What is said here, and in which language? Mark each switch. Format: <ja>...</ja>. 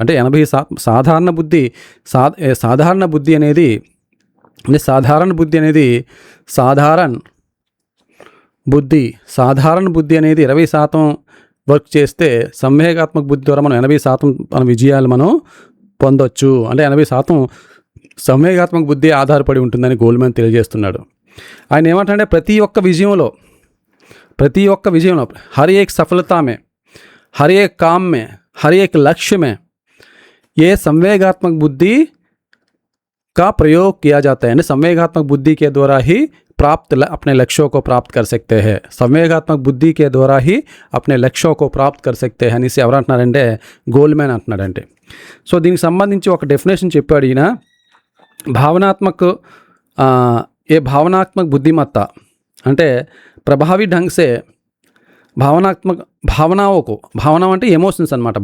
<te>అంటే 80% సాధారణ బుద్ధి అనేది సాధారణ బుద్ధి అనేది 20% వర్క్ చేస్తే సంవేగాత్మక బుద్ధి ద్వారా మనం 80% మన విజయాలు మనం పొందొచ్చు. అంటే 80% సంవేగాత్మక బుద్ధి ఆధారపడి ఉంటుందని గోల్మెన్ తెలియజేస్తున్నాడు. ఆయన ఏమంటే ప్రతి ఒక్క విజయంలో</te> <hi>హర్ ఏక్ సఫలతా మే, हर एक काम में, हर एक लक्ष्य में ये संवेगात्मक बुद्धि का प्रयोग किया जाता है. यानी संवेगात्मक बुद्धि के द्वारा ही अपने लक्ष्यों को प्राप्त कर सकते हैं. संवेगात्मक बुद्धि के द्वारा ही अपने लक्ष्यों को प्राप्त कर सकते हैं</hi> <te>అనేసి ఎవరు అంటున్నారంటే గోల్మెన్ అంటున్నాడంటే. సో దీనికి సంబంధించి ఒక డెఫినేషన్ చెప్పాడు ఈయన.</te> <hi>भावनात्मक बुद्धिमत्ता అంటే प्रभावी ढंग से भावनाओं</hi> <te>అంటే ఎమోషన్స్ అన్నమాట.</te>